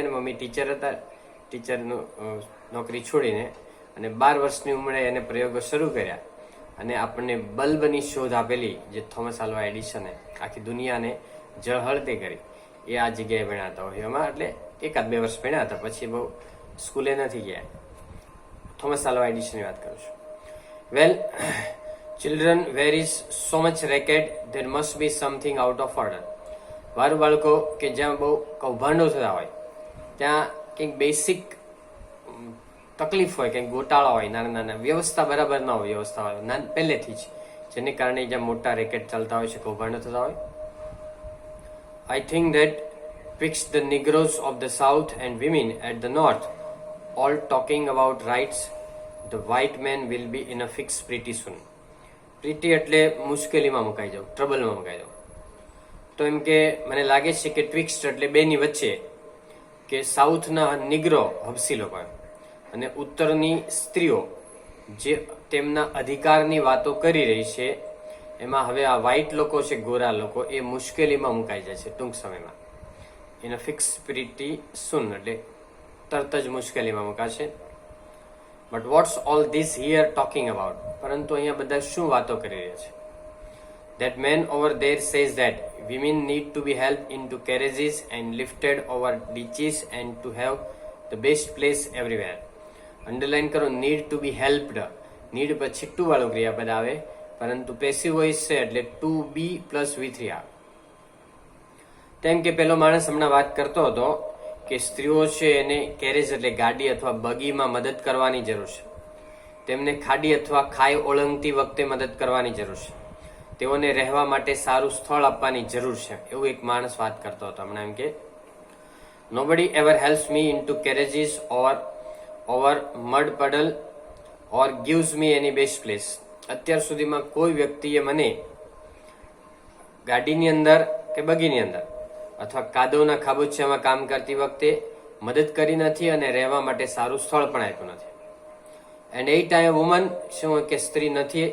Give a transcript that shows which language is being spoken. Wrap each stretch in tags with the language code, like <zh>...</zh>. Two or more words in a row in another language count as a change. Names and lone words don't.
<gu>અને મમ્મી ટીચર હતા, ટીચરનું નોકરી છોડીને અને 12 વર્ષની ઉંમરે એને પ્રયોગો શરૂ કર્યા અને આપણને બલ્બની શોધ આપેલી, જે થોમસ આલ્વા એડિસને આખી દુનિયાને જળહળતી કરી, એ આ જગ્યાએ ભણ્યા હોય એમાં. એટલે 1-2 વર્ષ ભણ્યા હતા, પછી બહુ સ્કૂલે નથી ગયા. થોમસ આલ્વા એડિસનની વાત કરું છું. વેલ,</gu> <en>children, where is so much racket, there must be something out of order.</en> <gu>વારું બાળકો કે જ્યાં બહુ કૌભાંડો થતા હોય, ત્યાં કંઈક બેસિક તકલીફ હોય, કંઈક ગોટાળા હોય, નાના નાના વ્યવસ્થા બરાબર ન હોય, વ્યવસ્થા હોય પહેલેથી જ, જેને કારણે જ્યાં મોટા રેકેટ ચાલતા હોય છે, કૌભાંડો થતા હોય.</gu> <en>I think that twixt the Negroes of the South and women at the North, all talking about rights, the white man will be in a fix pretty soon.</en> <gu>પ્રીતિ એટલે મુશ્કેલીમાં મુકાઈ જાવ, ટ્રબલમાં મુકાઈ જાવ. તો એમ કે મને લાગે છે કે ટ્વિક્સ્ટ એટલે બેની વચ્ચે, કે સાઉથના નિગ્રો હબસી લોકો અને ઉત્તરની સ્ત્રીઓ જે તેમના અધિકારની વાતો કરી રહી છે, એમાં હવે આ વ્હાઇટ લોકો છે, ગોરા લોકો, એ મુશ્કેલીમાં મુકાઈ જાય છે ટૂંક સમયમાં.</gu> <en>in a fix pretty soon</en> <gu>એટલે તરત જ મુશ્કેલીમાં મુકાશે.</gu> <en>But what's all this here talking about?</en> <gu>પરંતુ અહીંયા બધા શું વાતો કરી રહ્યા છે?</gu> <en>That man over there says that women need to be helped into carriages and lifted over ditches and to have the best place everywhere.</en> <gu>અંડરલાઈન કરો,</gu> <en>need to be helped.</en> <gu>need પછી ટુ વાળું ક્રિયાપદ આવે, પરંતુ પેસિવ વોઇસ છે એટલે</gu> <en>to be</en> <gu>પ્લસ V3 આવે. તેમ કે પેલો માણસ હમણાં વાત કરતો હતો કે સ્ત્રીઓ છે એને કેરેજ એટલે ગાડી અથવા બગીમાં મદદ કરવાની જરૂર છે, તેમને ખાડી અથવા ખાઈ ઓળંગતી વખતે મદદ કરવાની જરૂર છે, તેઓને રહેવા માટે સારું સ્થળ આપવાની જરૂર છે, એવું એક માણસ વાત કરતો હતો હમણાં. એમ કે</gu> <en>nobody ever helps me into carriages or over mud puddle or gives me any best place.</en> <gu>અત્યાર સુધીમાં કોઈ વ્યક્તિએ મને ગાડીની અંદર કે બગીની અંદર અથવા કાદવના ખાબોચિયામાં કામ કરતી વખતે મદદ કરી નથી અને રહેવા માટે સારું સ્થળ પણ આપ્યું નથી.</gu> <en>And ain't I a woman,</en> <gu>શું કે સ્ત્રી નથી?</gu>